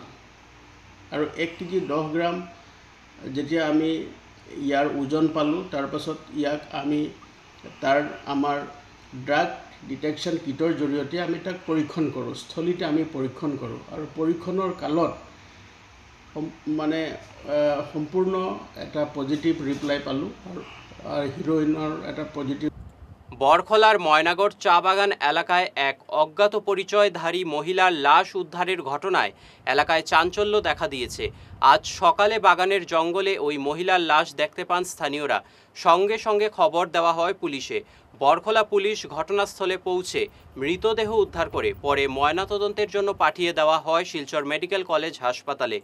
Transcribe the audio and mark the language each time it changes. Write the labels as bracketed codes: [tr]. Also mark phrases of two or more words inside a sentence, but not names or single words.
[as] আৰু 1 কেজি 10 গ্ৰাম যেতিয়া আমি ইয়াৰ ওজন পালোঁ, তাৰপাছত ইয়াক আমি আমাৰ [en] drug detection kit [as] জৰিয়তে আমি তাক পৰীক্ষণ কৰোঁ, স্থলীতে আমি পৰীক্ষণ কৰোঁ। আৰু পৰীক্ষণৰ কালত মানে সম্পূৰ্ণ এটা [en] positive reply [as] পালোঁ আৰু হিৰ'ইনৰ এটা পজিটিভ। [bn] বরখলার ময়নাগড় চা বাগান এলাকায় এক অজ্ঞাত পরিচয়ধারী মহিলার লাশ উদ্ধারের ঘটনায় এলাকায় চাঞ্চল্য দেখা দিয়েছে। আজ সকালে বাগানের জঙ্গলে ওই মহিলার লাশ দেখতে পান স্থানীয়রা। সঙ্গে সঙ্গে খবর দেওয়া হয় পুলিশে। বরখলা পুলিশ ঘটনাস্থলে পৌঁছে মৃতদেহ উদ্ধার করে পরে ময়নাতদন্তের জন্য পাঠিয়ে দেওয়া হয় শিলচর মেডিকেল কলেজ হাসপাতালে।